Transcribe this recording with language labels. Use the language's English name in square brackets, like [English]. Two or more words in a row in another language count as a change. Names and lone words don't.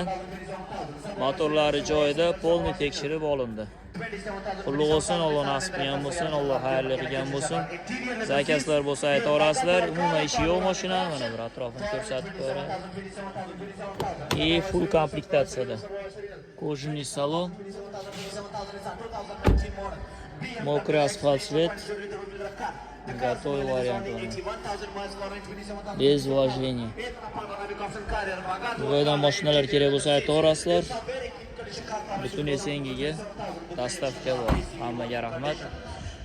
[Uzbek] Motorlari joyida polni tekshirib olindi. Qulluq olsin, Alloh nasib qilgan bo'lsin, Alloh xayrli qilgan bo'lsin. Zakazlar bo'lsa ayta olasizlar. Umuman ishi yo'q mashina, mana bir atrofini ko'rsatib qo'yaman. Full komplektatsiyada. [Russian] Кожаный салон. Мокрый асфальт цвет. Готовый вариант. Без вложений. [Uzbek] Bundan mashinalar kerak bo'lsa ayta olasizlar. Butun Esengiga dastavka bor. Hammaga rahmat.